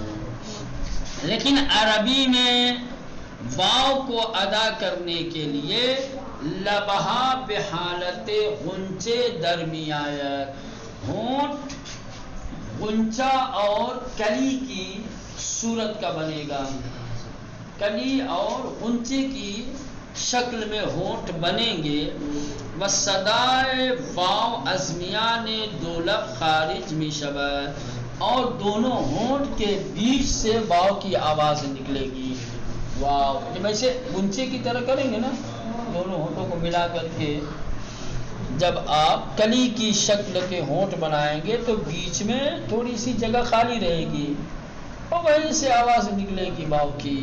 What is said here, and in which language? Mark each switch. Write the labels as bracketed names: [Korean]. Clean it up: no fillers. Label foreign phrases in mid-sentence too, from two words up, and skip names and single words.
[Urdu] لیکن عربی میں واو کو ادا کرنے کے لیے [Persian] لبہا بحالت غنچے درمیایت، [Urdu] ہونٹ غنچہ اور کلی کی صورت کا بنے گا. کلی اور غنچے کی شکل میں ہونٹ بنیں گے. [Persian] وصدائے واو ازمیان دو لب خارج می شود، [Urdu] اور دونوں ہونٹ کے بیچ سے واو کی آواز نکلے گی. واو جب ایسے غنچے کی طرح کریں گے نا، دونوں ہونٹوں کو ملا کر کے جب آپ کلی کی شکل کے ہونٹ بنائیں گے تو بیچ میں تھوڑی سی جگہ خالی رہے گی اور وہیں سے آواز نکلے گی واو کی.